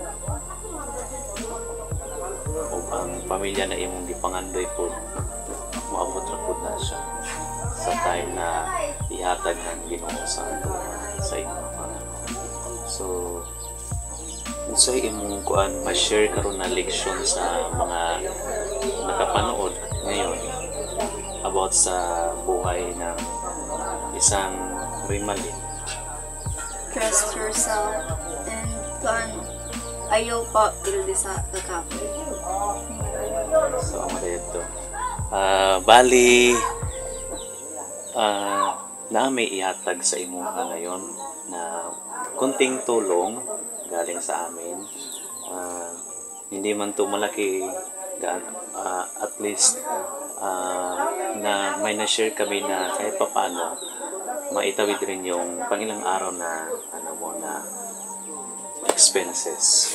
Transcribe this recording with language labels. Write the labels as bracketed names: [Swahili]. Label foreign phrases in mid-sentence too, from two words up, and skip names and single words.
[Cebuano] Ug ang pamilya na imong gipangandoy pod maabot ra pod na siya sa time na ihatag ng Ginoo sa imong Panginoon. So unsay imong kuan ma-share karon na leksyon sa mga [Filipino] nakapanood ngayon [Cebuano] about sa buhay ng isang Rimalin? [English] trust yourself [Cebuano] and kuan ayaw pa ildi sa kakapoy. [Filipino] So ano dito? [Cebuano] Bali nami ihatag sa imuha ngayon na kunting tulong galing sa amin. [Filipino] Hindi man to malaki, at least na may na-share kami na kahit papano maitawid rin yung pangilang araw na na expenses.